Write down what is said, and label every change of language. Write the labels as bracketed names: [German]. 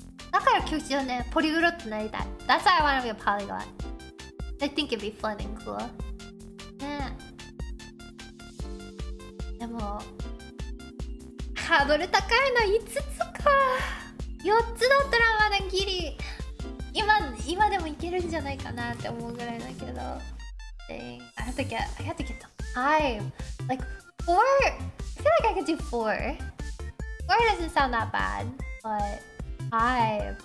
[Japanese] だから今日一応ね、ポリグロットになりたい。 [English] That's why I want to be a polyglot. I think it'd be fun and cool. ね。 [Japanese] でもハードル高いの5つか。 4つだったらまだギリ今でもいけるんじゃないかなって思うぐらいだけど。 [English] Dang, I have to get the 5. Like 4. I feel like I could do 4. 4 doesn't sound that bad, but 5.